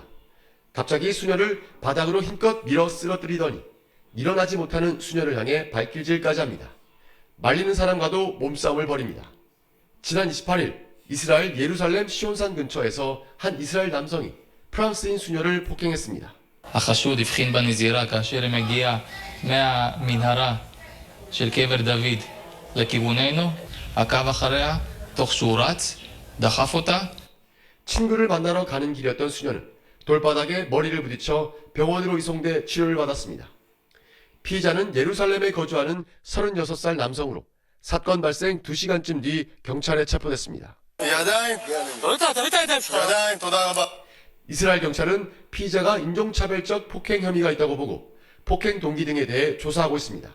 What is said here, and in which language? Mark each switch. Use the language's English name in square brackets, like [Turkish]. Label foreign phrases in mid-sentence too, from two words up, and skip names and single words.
[Korean] 갑자기 수녀를 바닥으로 힘껏 밀어 쓰러뜨리더니 일어나지 못하는 수녀를 향해 발길질까지 합니다. 말리는 사람과도 몸싸움을 벌입니다. 지난 28일 이스라엘 예루살렘 시온산 근처에서 한 이스라엘 남성이 프랑스인 수녀를 폭행했습니다. [Hebrew] החשוד הבחין בנזירה כאשר היא מגיעה מהמנהרה של קבר דוד לכיווננו, עקב אחריה תוך שהוא רץ, דחף אותה. [Korean] 친구를 만나러 가는 길이었던 수녀는 돌바닥에 머리를 부딪혀 병원으로 이송돼 치료를 받았습니다. 피의자는 예루살렘에 거주하는 36살 남성으로 사건 발생 2시간쯤 뒤 경찰에 체포됐습니다. 이스라엘 경찰은 피의자가 인종차별적 폭행 혐의가 있다고 보고 폭행 동기 등에 대해 조사하고 있습니다.